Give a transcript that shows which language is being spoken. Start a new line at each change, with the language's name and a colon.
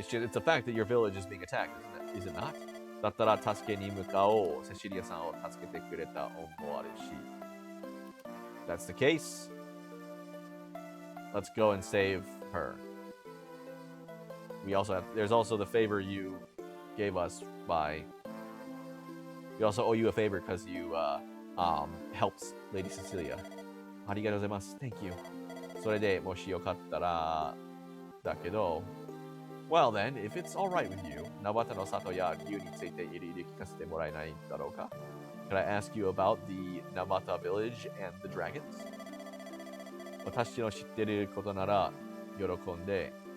English: It's a fact that your village is being attacked, is it not?
Japanese: だったら助けに向かおう。セシリアさんを助けてくれた思われるし。
English: That's the case. Let's go and save her. There's also the favor you gave us by. We also owe you a favor because you helped Lady Cecilia.
Japanese: ありがとうございます。
English: Thank you.
Japanese: それでもしよかったらだけど。
English: Well then, if it's alright with you,
Japanese: ナバタの里や理由についていろいろ聞かせてもらえないだろうか?
English: Can I ask you about the Nabata village and the dragons?
Japanese: 私の知っていることなら喜んで。